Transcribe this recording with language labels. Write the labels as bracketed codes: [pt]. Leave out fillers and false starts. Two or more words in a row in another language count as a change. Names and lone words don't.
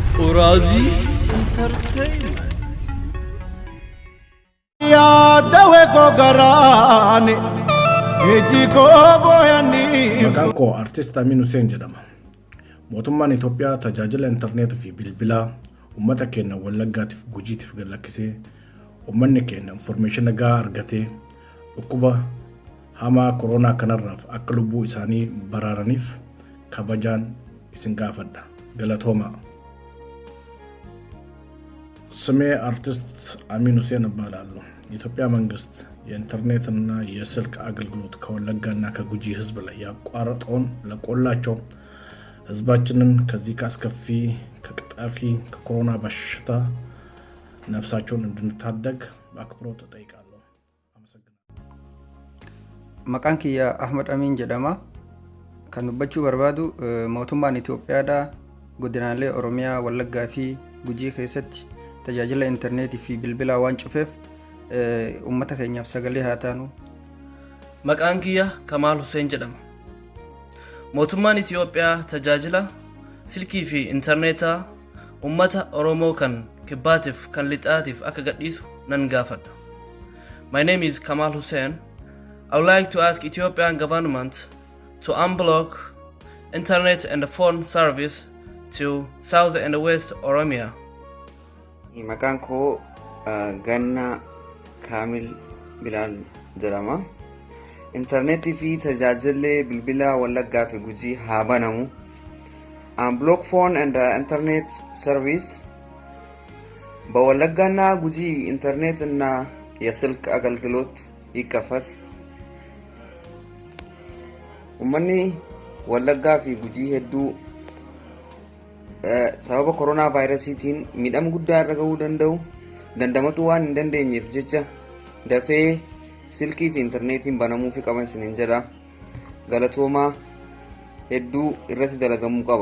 [om] Urazi Entertainment. Ya dawe ko garane eji ko boyani. Maqaan koo artist Amin Hussein jedhama. Mootummaan Itoophiyaa tajaajila intarneetii fi bilbilaa uummata keenya Wallaggaatiif Gujiitiif gallakkisee uummanni keenya information gahaa argatee dhukkuba hamaa koronaa kanarraaf akka lubbuu isaanii baraaraniif kabajaan isin gaafadha. Galatooma. [am] ስሜ አርቲስት አሚን ሁሴን እባላለሁ። የኢትዮጵያ መንግስት የኢንተርኔትና የስልክ አገልግሎት ከወለጋና ከጉጂ ህዝብ ላይ ያቋረጠውን ለቆላቸው ህዝባችንን ከዚህ ካስከፊ ከቅጣፊ ከኮሮና በሽታ ነፍሳቸውን እንድንታደግ በአክብሮት እጠይቃለሁ። አመሰግናለሁ። [om] Maqaan kiyya Ahmad Amin jedhama. Kan dubbachuu barbaadu mootummaan Itoophiyaadha godinaalee Oromiyaa Wallaggaa fi Gujii keessatti tajaajila intarneetii fi bilbilaa waan cufeef uummata keenyaaf sagalee haa taanu. Maqaan kiyya Kamaal Hussein jedhama. Mootummaan Itoophiyaa tajaajila silkii fi intarneetaa uummata Oromoo kan kibbaatiif kan lixaatiif akka gadhiisu nan gaafadha. [en] My name is Kamal Hussein. I would like to ask Ethiopian government to unblock internet and phone service to South and West Oromia. [om] Maqaan koo Ganna Kaamil Bilaal jedhama. Intarneetii fi tajaajilli bilbilaa Wallaggaa fi Gujii haa banamu. [en] Unblock phone and internet service [am] በወለጋና ጉጂ ኢንተርኔትና የስልክ አገልግሎት ይከፈት። [om] ummanni Wallaggaa fi Gujii hedduu sababa corona virusitiin midham guddaa irra gahuu dandamatu waan hin dandeenyeef jecha dafee silkii fi intarneetiin banamuu fi qaban isiniin jedha. Galatoomaa hedduu irratti dalagamuu qaba.